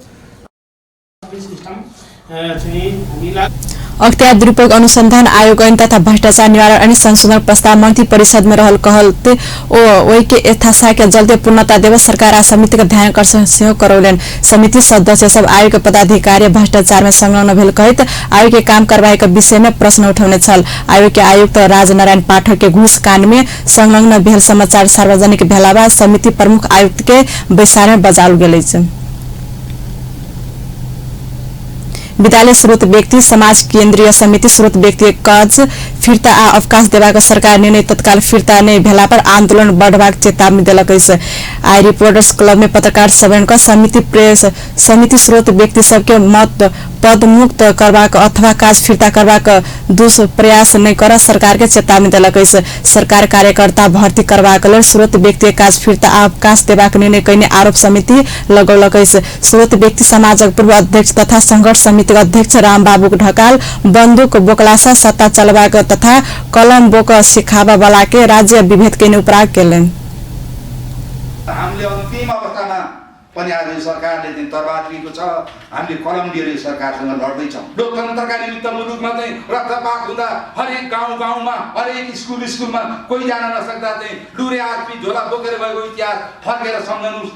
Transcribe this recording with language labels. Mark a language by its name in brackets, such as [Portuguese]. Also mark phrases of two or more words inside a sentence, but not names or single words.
[Maithili] अख्तियार दुरुपयोग अनुसंधान आयोग ऐन तथा भ्रष्टाचार निवारण अनि संशोधन प्रस्ताव मंत्री परिषद में रहल कहलते ओई के यथाशक्य जल्दी पूर्णता देव सरकार आ समिति का ध्यान आकर्षण सेहो करौलेन। समिति सदस्य सब आयोग के पदाधिकारी भ्रष्टाचार में संलग्न भेल कहित आयोग के काम कार्यवाही के विषय में प्रश्न उठाउने छल। आयोग के आयुक्त राजनारायण पाठक के घूस कांड में संलग्न भेल समाचार सार्वजनिक भेला बाद समिति प्रमुख आयुक्त के बैसार में बजाल गेल छ। विद्यालय स्रोत व्यक्ति समाज केन्द्रीय समिति स्रोत व्यक्ति कर्ज फिर्ता आ अवकाश देवाक सरकार निर्णय तत्काल फिर्ता नै भेला पर आंदोलन बढ़बाक चेतावनी देलक। आई रिपोर्टर्स क्लब में पत्रकार सम्मेलन का समिति स्रोत व्यक्ति सबके मत पद मुक्त करबाक अथवा काज फिर्ता करबाक दुष्प्रयास नहीं कर सरकार के चेतावनी देलक। सरकार कार्यकर्ता भर्ती करबाक लेल स्रोत व्यक्ति काज फिर्ता आ अवकाश देबाक निर्णय कयने आरोप समिति लगौलक। स्रोत व्यक्ति समाजक पूर्व अध्यक्ष तथा संघर्ष समिति समितिका अध्यक्ष रामबाबु ढकाल बन्दुक बोकलासा सत्ता चलबाक तथा कलम बोक सिखाबा वालाके राज्य विभेद के उपराग केलन। [Nepali] हामीले अन्तिम अवस्थामा पनि आज सरकारले चाहिँ तरबार लिएको छ। हामीले कलम लिएर सरकारसँग लड्दैछौँ। लोकतन्त्रका निमित्त मुलुकमा चाहिँ रक्तपात हुँदा हरेक गाउँमा हरेक स्कुलमा कोही जान नसक्दा चाहिँ लुरे आरपी झोला बोकेर गएको इतिहास फर्केर सम्झनुहोस्।